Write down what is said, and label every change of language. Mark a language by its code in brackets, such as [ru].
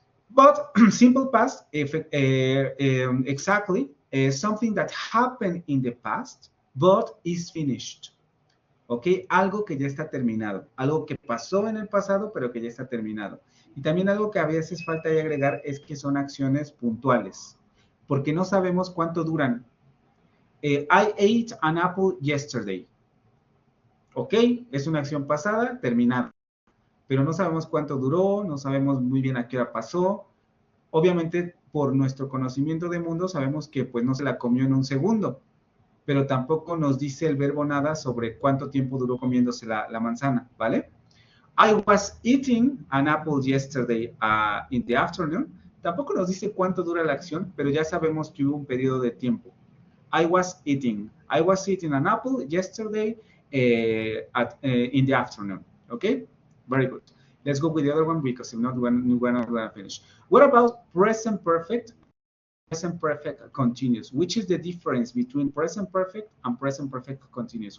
[en] But simple past, exactly, something that happened in the past, but is finished. [es] ¿Ok? Algo que ya está terminado, algo que pasó en el pasado, pero que ya está terminado. Y también algo que a veces falta de agregar es que son acciones puntuales, porque no sabemos cuánto duran. [en] I ate an apple yesterday. [es] ¿Ok? Es una acción pasada, terminada. Pero no sabemos cuánto duró, no sabemos muy bien a qué hora pasó. Obviamente, por nuestro conocimiento de mundo, sabemos que pues no se la comió en un segundo, pero tampoco nos dice el verbo nada sobre cuánto tiempo duró comiéndose la manzana, ¿vale? [en] I was eating an apple yesterday in the afternoon. [es] Tampoco nos dice cuánto dura la acción, pero ya sabemos que hubo un periodo de tiempo. [en] I was eating an apple yesterday in the afternoon. Okay, very good. Let's go with the other one because if not, we're not going to finish. What about present perfect? Present perfect continuous. Which is the difference between present perfect and present perfect continuous?